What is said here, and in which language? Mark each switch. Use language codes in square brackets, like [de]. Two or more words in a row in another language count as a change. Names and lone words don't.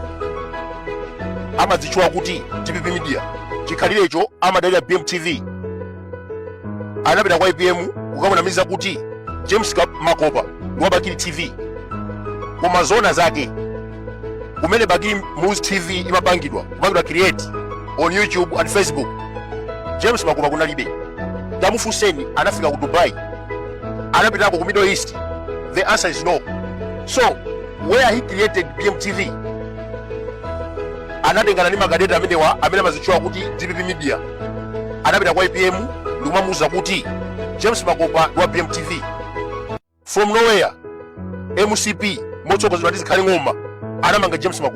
[ny] Amadzichwa kuti TPP Media, chikhalirecho amadalira BMTV. Anapita kwa IPM kukamunamiza kuti James Makopa ndiwa Bakili TV. Koma zona zake kumene Bakili News TV imapangidwa [en] create on YouTube and Facebook, [ny] James Makopa kunalibe. Tamufunseni anafika ku Dubai, anapitako ku Middle East. [en] The answer is no. So where he created BMTV, [ny] anatengana ni magadeti amenewa amene amazichwa kuti [en] TPP Media. [ny] Anapita kwa IPM ndikumamuza kuti James Makopa ndiwa BMTV. [en] From nowhere [ny] MCP motsogozedwa ndi zikhali ng'oma anamanga James Makopa.